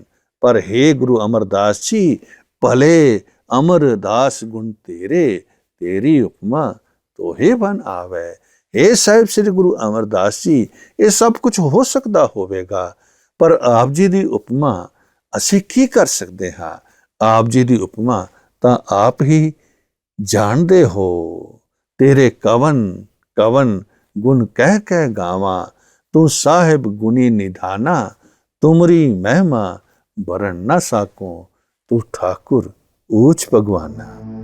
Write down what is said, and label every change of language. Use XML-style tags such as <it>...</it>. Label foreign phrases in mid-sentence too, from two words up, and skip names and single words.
<pa>ਪਰ ਹੇ ਗੁਰੂ ਅਮਰਦਾਸ ਜੀ, ਭਲੇ ਅਮਰਦਾਸ ਗੁਣ ਤੇਰੇ, ਤੇਰੀ ਉਪਮਾ ਤੋਹੇ ਬਨ ਆਵੇ। हे ਸਾਹਿਬ ਸ੍ਰੀ ਗੁਰੂ ਅਮਰਦਾਸ ਜੀ, ਇਹ ਸਭ ਕੁਝ ਹੋ ਸਕਦਾ ਹੋਵੇਗਾ, ਪਰ ਆਪ ਜੀ ਦੀ ਉਪਮਾ ਅਸੀਂ ਕੀ ਕਰ ਸਕਦੇ ਹਾਂ? ਆਪ ਜੀ ਦੀ ਉਪਮਾ ਤਾਂ ਆਪ ਹੀ ਜਾਣਦੇ ਹੋ। ਤੇਰੇ ਕਵਨ ਕਵਨ ਗੁਣ ਕਹ ਕਹ ਗਾਵਾ, ਤੂ ਸਾਹਿਬ ਗੁਨੀ ਨਿਧਾਨਾ, ਤੁਮਰੀ ਮਹਿਮਾ ਬਰਨ ਨ ਸਾਕੋ, ਤੂ ਠਾਕੁਰ ਊਂਚ ਭਗਵਾਨਾ।</pa>